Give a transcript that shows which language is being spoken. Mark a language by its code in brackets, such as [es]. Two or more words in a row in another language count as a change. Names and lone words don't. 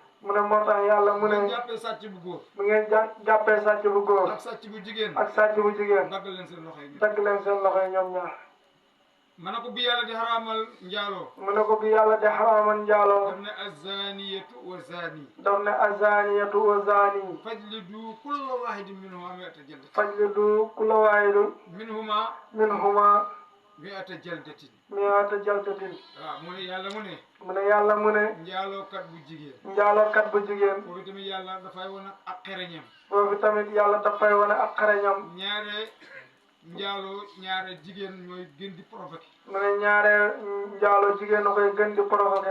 [wo] mu ne moo tax yàlla mu ne. bu ngeen jàppee sàcc bu góor. bu ngeen jàppee sàcc bu góor. ak sàcc bu jigéen. ak sàcc bu jigéen. dagg leen seen loxo yi. dagg leen seen loxo yi ñoom ñaar. ma ne ko bi yàlla di xaraamal njaaloo. mu ne ko bi yàlla di xaraamal njaaloo. daf ne [ar] الزانية والزاني. [wo] daf ne [ar] الزانية والزاني. فاجلدوا كل واحد منهما مائة جلدة. فاجلدوا كل واحد منهما. منهما مائة جلدة مائة جلدة [wo] waaw mu ne yàlla mu ne mu ne yàlla mu ne njaalookat bu jigéen njaalookat bu jigéen foofu tamit yàlla dafay wane ak xereñam foofu tamit yàlla dafay wane ak xarañam ñaare jigéen ñooy gën di provoqué mu ne ñaare njaaloo jigéen a koy gën di provoqué